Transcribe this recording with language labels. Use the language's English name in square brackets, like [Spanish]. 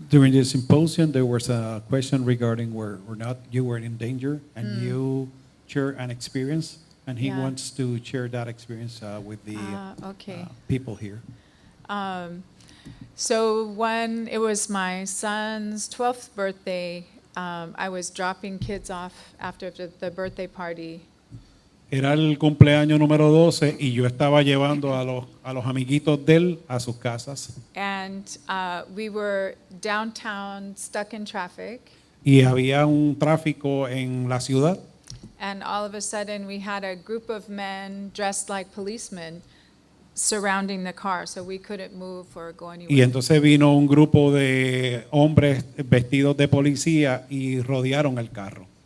[English] During the symposium, there was a question regarding where or not you were in danger, and you share an experience. And he wants to share that experience with the people here. So when it was my son's 12th birthday, I was dropping kids off after the birthday party. [Spanish] Era el cumpleaños número 12 y yo estaba llevando a los amiguitos de él a sus casas. [English] And we were downtown, stuck in traffic. [Spanish] Y había un tráfico en la ciudad. [English] And all of a sudden, we had a group of men dressed like policemen surrounding the car, so we couldn't move or go anywhere. [Spanish] Y entonces vino un grupo de hombres vestidos de policía y rodearon el carro.